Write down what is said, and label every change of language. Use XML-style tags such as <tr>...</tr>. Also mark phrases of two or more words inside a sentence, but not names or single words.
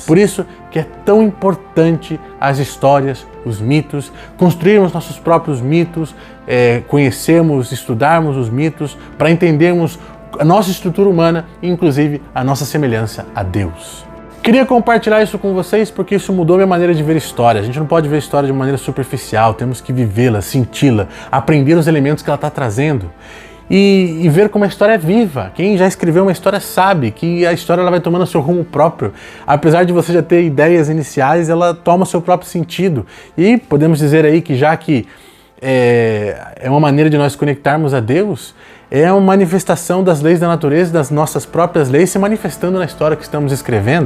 <pt>Por isso que é tão importante as histórias, os mitos, construirmos nossos próprios mitos, conhecermos, estudarmos os mitos para entendermos a nossa estrutura humana e inclusive a nossa semelhança a Deus. Queria compartilhar isso com vocês porque isso mudou minha maneira de ver história. A gente não pode ver história de uma maneira superficial, temos que vivê-la, senti-la, aprender os elementos que ela está trazendo e ver como a história é viva. Quem já escreveu uma história sabe que a história ela vai tomando seu rumo próprio. Apesar de você já ter ideias iniciais, ela toma seu próprio sentido. E podemos dizer aí que já que é uma maneira de nós conectarmos a Deus, é uma manifestação das leis da natureza, das nossas próprias leis se manifestando na história que estamos escrevendo.</pt>